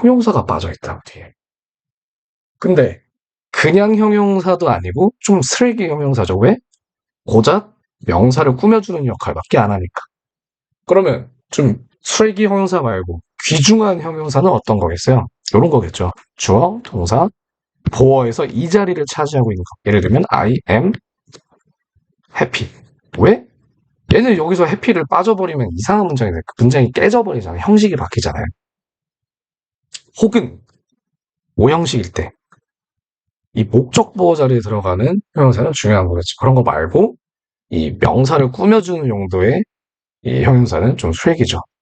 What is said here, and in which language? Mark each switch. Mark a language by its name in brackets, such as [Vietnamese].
[Korean] 형용사가 빠져있다, 뒤에. 근데 그냥 형용사도 아니고 좀 쓰레기 형용사죠. 왜? 고작 명사를 꾸며주는 역할밖에 안 하니까. 그러면 좀 쓰레기 형용사 말고 귀중한 형용사는 어떤 거겠어요? 이런 거겠죠. 주어, 동사, 보어에서 이 자리를 차지하고 있는 거. 예를 들면 [English] I am happy. [Korean] 왜? 얘는 여기서 해피를 빠져버리면 이상한 문장이 돼. 그 문장이 깨져버리잖아요. 형식이 바뀌잖아요. 혹은 오형식일 때 이 목적 보호 자리에 들어가는 형용사는 중요한 거겠지. 그런 거 말고 이 명사를 꾸며주는 용도의 이 형용사는 좀 수액이죠.